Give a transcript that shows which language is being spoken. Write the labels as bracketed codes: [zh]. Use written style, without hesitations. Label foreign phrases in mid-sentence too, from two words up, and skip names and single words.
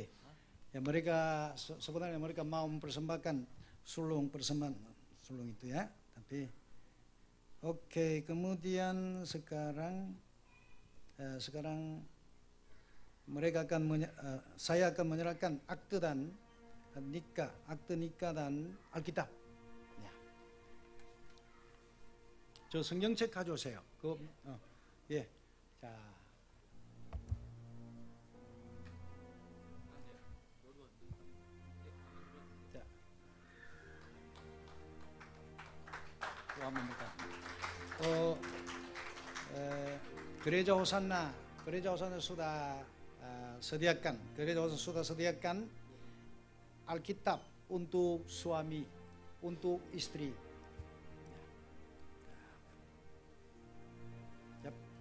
[id] Ya, mereka sebenarnya mereka mau mempersembahkan persembahan sulung itu ya. Tapi oke, kemudian sekarang mereka saya akan menyerahkan akte nikah dan Alkitab. [ko] 야. 저 성경책 가져오세요. 예. 자. 자. 또 한번 볼까? [id] gereja Hosanna sudah sediakan Alkitab untuk suami, untuk istri. Yap.